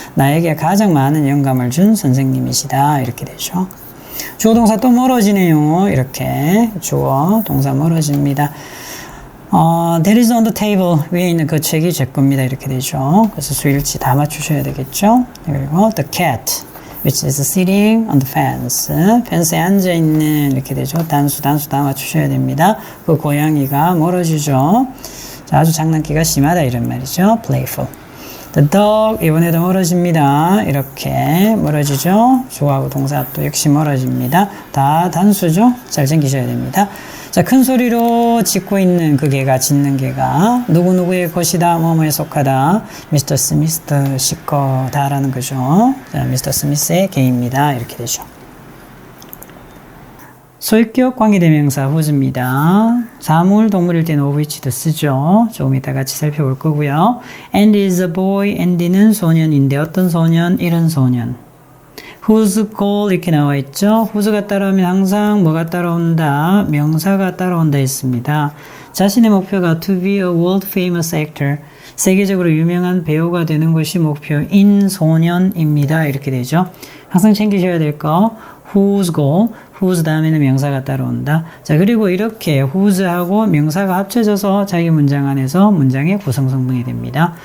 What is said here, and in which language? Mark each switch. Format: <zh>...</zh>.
<ko>나에게 가장 많은 영감을 준 선생님이시다. 이렇게 되죠. 주어 동사 또 멀어지네요. 이렇게 주어 동사 멀어집니다.</ko> <en>That is on the table.</en> <ko>위에 있는 그 책이 제 겁니다. 이렇게 되죠. 그래서 수일치 다 맞추셔야 되겠죠.</ko> <en>그리고 the cat. which is sitting on the fence.</en> <ko>펜스에 앉아있는 이렇게 되죠. 단수 다 맞추셔야 됩니다. 그 고양이가 멀어지죠. 자, 아주 장난기가 심하다 이런 말이죠.</ko> <en>playful. The dog</en> <ko>이번에도 멀어집니다. 이렇게 멀어지죠. 주어하고 동사 또 역시 멀어집니다. 다 단수죠. 잘 챙기셔야 됩니다. 자, 큰 소리로 짖고 있는 그 개가 짖는 개가 누구누구의 것이다 뭐뭐에 속하다 미스터 스미스 씨 거다라는 거죠. 자, 미스터 스미스의 개입니다. 이렇게 되죠. 소유격 관계대명사 whose입니다. 사물, 동물일 때는 of which도 쓰죠. 조금 이따 같이 살펴볼 거고요.</ko> <en>And is a boy.</en> <ko>and는 소년인데 어떤 소년? 이런 소년.</ko> <en>whose goal</en> <ko>이렇게 나와 있죠. whose가 따라오면 항상 뭐가 따라온다? 명사가 따라온다 했습니다. 자신의 목표가</ko> <en>to be a world famous actor.</en> <ko>세계적으로 유명한 배우가 되는 것이 목표인 소년입니다. 이렇게 되죠. 항상 챙기셔야 될 거.</ko> <en>whose goal,</en> <ko>whose 다음에는 명사가 따라온다. 자, 그리고 이렇게 whose하고 명사가 합쳐져서 자기 문장 안에서 문장의 구성 성분이 됩니다.</ko>